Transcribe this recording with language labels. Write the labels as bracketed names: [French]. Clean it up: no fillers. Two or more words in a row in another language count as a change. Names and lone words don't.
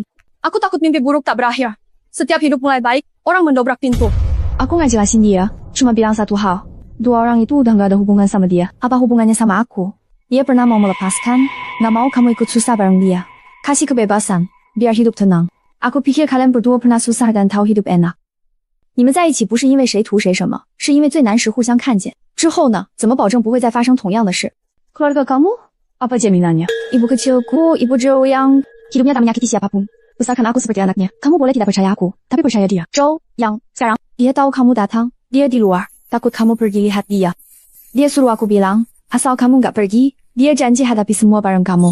[Indonesian] aku takut mimpi buruk tak berakhir. Setiap hidup mulai baik, orang mendobrak pintu. Aku nggak jelasin dia, cuma bilang satu hal. 2 orang itu udah nggak ada hubungan sama dia. Apa hubungannya sama aku? Dia pernah mau melepaskan, nggak mau kamu ikut susah bareng dia. Kasih kebebasan, biar hidup tenang. Aku pikir kalian berdua pernah susah dan tahu hidup enak. [Chinese] 你们在一起不是因为谁图谁什么，是因为最难时互相看见。之后呢，怎么保证不会再发生同样的事 ？ [Indonesian] Keluarga kamu? Apa jaminannya? Ibu kecilku, ibu Zhou Yang, hidupnya tak menyakiti siapapun. Besarkan aku seperti anaknya. Kamu boleh tidak percaya aku, tapi percaya dia. Zhou Yang, sekarang dia tahu kamu datang, dia di luar, takut kamu pergi lihat dia. Dia suruh aku bilang, asal kamu nggak pergi, dia janji hadapi semua bareng kamu.